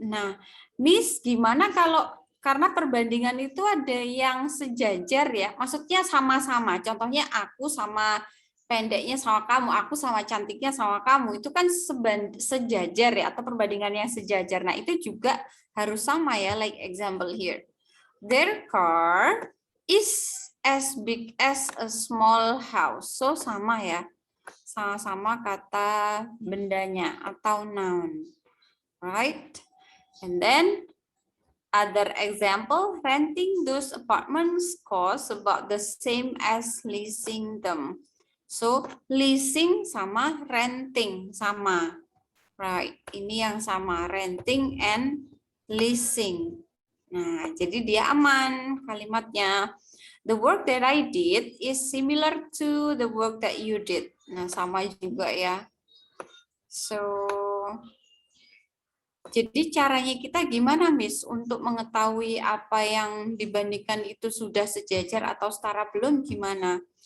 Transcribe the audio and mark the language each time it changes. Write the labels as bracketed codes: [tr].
[id] Nah, Miss, gimana kalau karena perbandingan itu ada yang sejajar ya, maksudnya sama-sama. Contohnya aku sama pendeknya sama kamu, aku sama cantiknya sama kamu, itu kan sejajar ya, atau perbandingan yang sejajar. Nah, itu juga harus sama ya, [en] like example here. Their car is as big as a small house. So, [id] sama ya. Sama-sama kata bendanya atau noun. Right? [en] And then other example, renting those apartments costs about the same as leasing them. [id] So, leasing sama renting sama. Right, ini yang sama, [en] renting and leasing. [id] Nah, jadi dia aman kalimatnya. [en] The work that I did is similar to the work that you did. [id] Nah, sama juga ya. So, jadi caranya kita gimana, Miss, untuk mengetahui apa yang dibandingkan itu sudah sejajar atau setara belum gimana?